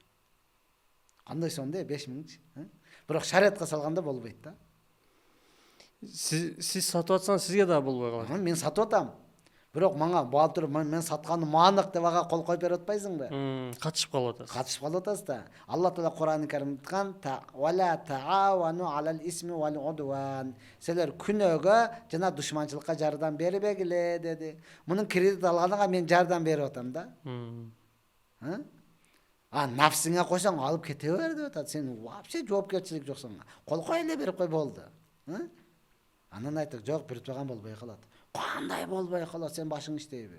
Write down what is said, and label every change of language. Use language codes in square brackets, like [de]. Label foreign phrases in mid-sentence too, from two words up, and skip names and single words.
[ky] Кандай сон де 5000? Бирок шариатка салганда болбойт да. Сиз сатып атсаңыз сизге да болбой калат. Мен сатып атам. Бирок мага баатыр мен сатканым анык деп ага кол коюп берип атпайсыңбы? Катышып калып атасыз. Катышып калып атасыз да. Алла Таала Кур'ан-ы Каримде айткан: [ar] "ولا تعاونوا على الإثم والعدوان". [ky] Силер күнөөгө жана душманчылыкка жардам бербегиле деди. Мунун кредит алганга мен жардам берип атам да. Нафсиңе койсоң алып кете бер деп атат. Сен вообще жоопкерчилик жок сага. Кол кой эле берип кой болду. Анан айттык, жок, берип турган болбой калат. Кандай болбой калат, сен башың иштейби?